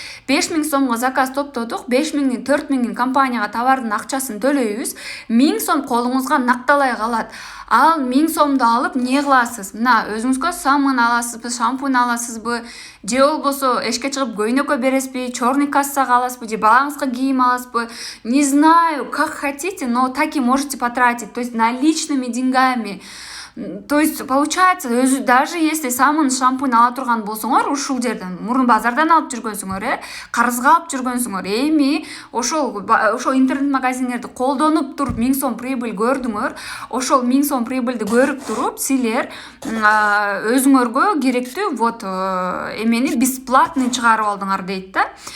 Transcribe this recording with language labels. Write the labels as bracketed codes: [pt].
[ky] 5000 сомго заказ топтодук, 5000-дин 4000-дин компанияга товардын акчасын төлөйбүз. 1000 сом колуңузга накталай калат. Ал 1000 сомду алып не кыласыз? Мына өзүңүзгө самын аласызбы, шампунь аласызбы, же болбосо эшикке чыгып көйнөккө бересизби, черный кассага аласызбы, же балаңызга кийим аласызбы? [ru] Не знаю, как хотите, но так и можете потратить, то есть наличными деньгами. [ky] То есть получается, даже если самын шампунь ала турган болсоңор, ушул жерден мурун базардан алып жүргөнсүңөр, карызга алып жүргөнсүңөр, эми ошол интернет магазиндерди колдонуп туруп 1000 сом прибыль көрдүңөр, ошол 1000 сом прибыльди көрүп туруп силер өзүңөргө керектүү вот эмени бесплатный чыгарып алдыңар дейт да.